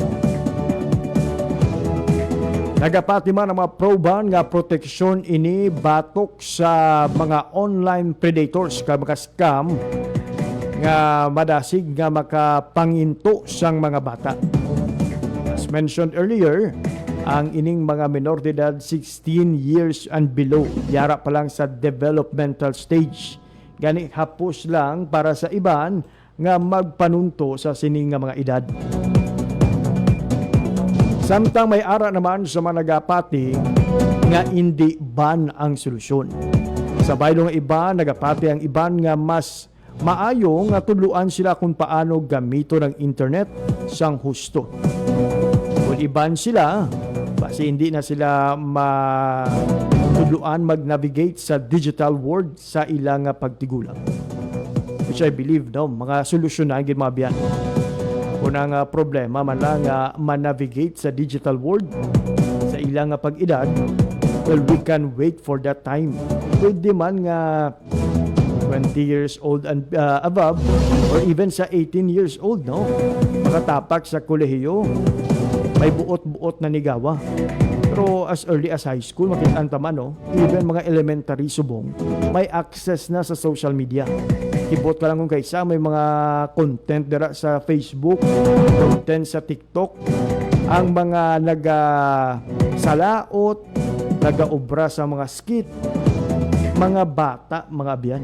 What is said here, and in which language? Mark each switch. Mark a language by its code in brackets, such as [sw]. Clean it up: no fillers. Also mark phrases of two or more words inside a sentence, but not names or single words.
[hil] Nagapati man ang mga pro-ban nga proteksyon ini batok sa mga [en] online predators [hil] ka mga scam nga madasig nga makapanginto sang mga bata. [en] As mentioned earlier, [hil] ang ining mga minor de edad [en] 16 years and below. [hil] Yara pa lang sa developmental stage. Gani hapos lang para sa iban nga magpanunto sa sining nga mga edad. Samtang may ara naman sa mga nagapati nga hindi ban ang solusyon. Sa baylong iba, nagapati ang iban nga mas maayo nga tuluan sila kung paano gamito ng internet sang husto. Kung iban sila, kasi hindi na sila matuluan mag-navigate sa [en] digital world [hil] sa ilang pagtigulang. [en] Which I believe, [hil] no, mga solusyon na ang mga biyan. Kung ang problema man lang ma-navigate sa [en] digital world [hil] sa ilang pag-edad, [en] well, we can wait for that time. [hil] Pwede man nga [en] 20 years old and above or even sa 18 years old, no? [hil] Makatapak sa kolehiyo, may buot-buot na nigawa. [en] Pero as early as high school, [hil] makitaan tama, no? Even mga elementary subong, may access na sa [en] social media. [hil] Kibot ka lang kung kaysa, may mga content dira sa Facebook, content sa TikTok, ang mga nagasalaot, nagaobra sa mga skit, mga bata, mga biyan.